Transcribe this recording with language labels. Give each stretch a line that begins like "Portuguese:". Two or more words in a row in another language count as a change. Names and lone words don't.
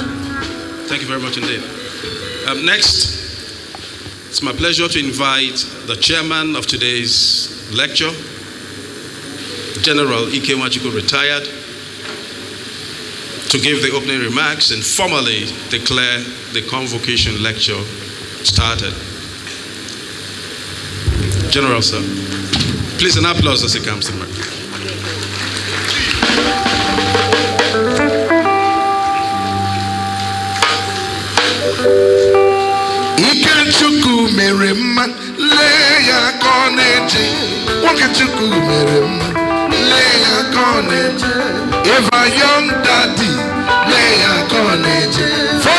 English: Thank you very much indeed. Next, it's my pleasure to invite the chairman of today's lecture, General Ike Nwachukwu, retired, to give the opening remarks and formally declare the convocation lecture started. General, sir. Please, an applause as he comes to the mic.
Igbo: Ike Chukwu mere mma, lee ya ka ọ na-eje. Nwoke Chukwu mere mma, lee ya ka ọ na-eje.
English: If a young daddy,
Igbo: lee ya ka ọ na-eje.